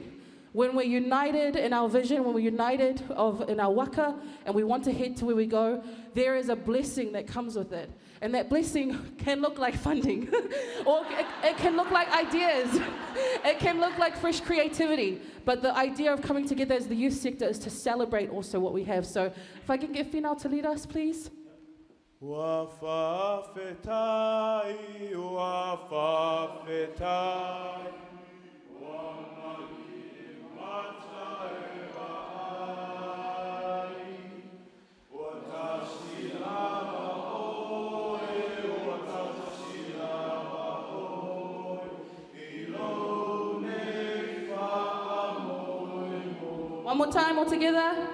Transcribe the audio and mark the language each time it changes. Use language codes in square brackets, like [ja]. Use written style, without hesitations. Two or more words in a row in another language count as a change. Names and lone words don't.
[en] When we're united in our vision, when we're united in our waka, and we want to head to where we go, there is a blessing that comes with it. And that blessing can look like funding, or it can look like ideas. It can look like fresh creativity. But the idea of coming together as the youth sector is to celebrate also what we have. So if I can get Whānau to lead us, please. [mi] Wa whawhetai, wa whawhetai, wa maki mātauranga ai, wa tasi lava oi, wa tasi lava oi, I lo nei whaamoi mo. [en] One more time, all together.